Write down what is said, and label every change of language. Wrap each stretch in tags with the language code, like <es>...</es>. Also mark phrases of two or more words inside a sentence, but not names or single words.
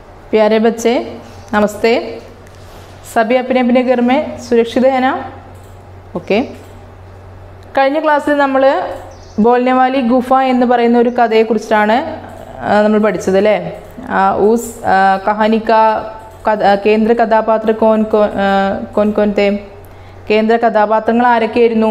<hi>प्यारे बच्चे नमस्ते। सभी अपने अपने घर में सुरक्षित है ना? ओके।</hi> <ml>കഴിഞ്ഞ ക്ലാസ്സിൽ നമ്മൾ ബോൾനെ വാലി ഗുഫ എന്ന് പറയുന്ന ഒരു കഥയെക്കുറിച്ചാണ് നമ്മൾ പഠിച്ചത് അല്ലേ?</ml> <hi>उस कहानी का केंद्र कथापात्र कौन थे?</hi> <ml>കേന്ദ്ര കഥാപാത്രങ്ങൾ ആരൊക്കെയായിരുന്നു?</ml>